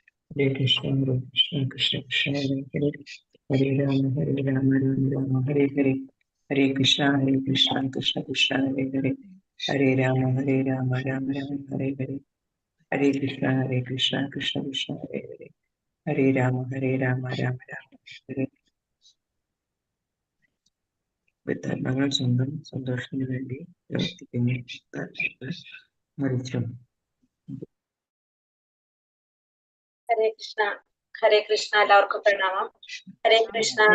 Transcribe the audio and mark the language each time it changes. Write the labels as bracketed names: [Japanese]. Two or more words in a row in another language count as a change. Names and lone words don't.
[Sanskrit] हरे कृष्ण, कृष्ण कृष्ण, हरे हरे, हरे राम, राम राम, हरे हरे, हरे कृष्ण, कृष्ण कृष्ण, हरे हरे, हरे राम, राम राम, हरे हरे, हरे कृष्ण, कृष्ण कृष्ण, हरे हरे, हरे राम, राम राम, हरे [Malayalam] വിതരണങ്ങൾ സ്വന്തം സന്തോഷത്തിന് വേണ്ടി പ്രവർത്തിക്കുന്നു. മരിച്ചു. ഹരേ കൃഷ്ണ. ഹരേ കൃഷ്ണ. എല്ലാവർക്കും പ്രണാമം. ഹരേ കൃഷ്ണ.